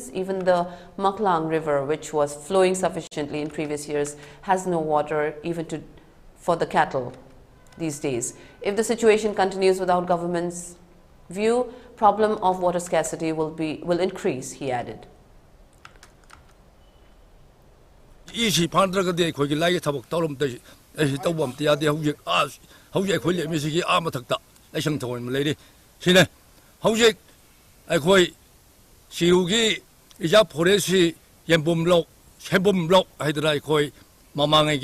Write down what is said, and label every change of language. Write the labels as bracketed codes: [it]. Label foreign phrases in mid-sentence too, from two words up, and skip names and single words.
[en] Even the Maklang River, which was flowing sufficiently in previous years, has no water even for the cattle these days. If the situation continues without government's view, problem of water scarcity will increase, he added. [mni] Akhoi sirugi ija foresi yembum lok chembum lok haidra akhoi mamangai